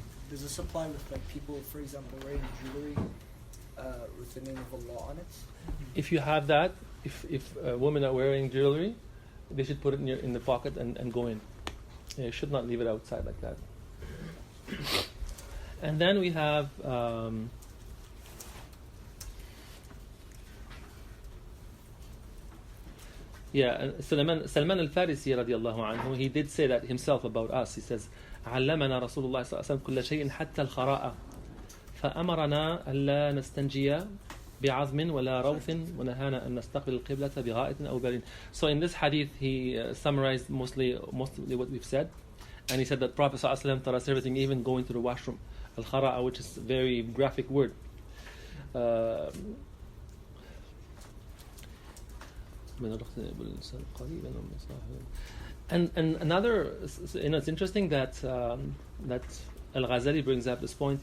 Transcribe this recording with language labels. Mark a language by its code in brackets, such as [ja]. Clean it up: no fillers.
[en] Does this apply with like people, for example, wearing jewelry with the name of Allah on it? If you have that, if women are wearing jewelry, they should put it in the pocket and go in. You should not leave it outside like that. And then we have Salman al-Farisi radiallahu anhu, he did say that himself about us. He says, [ar] علمنا رسول الله صلى الله عليه وسلم كل شيء حتى الخراءة فأمرنا ألا نستنجي بعظم ولا روث ونهانا أن نستقبل القبلة بغائط أو برين. [en] So in this hadith he summarized mostly what we've said, and he said that Prophet صلى الله عليه وسلم taught us everything, even going to the washroom Al-khara'a, which is a very graphic word. And another, it's interesting that that Al-Ghazali brings up this point.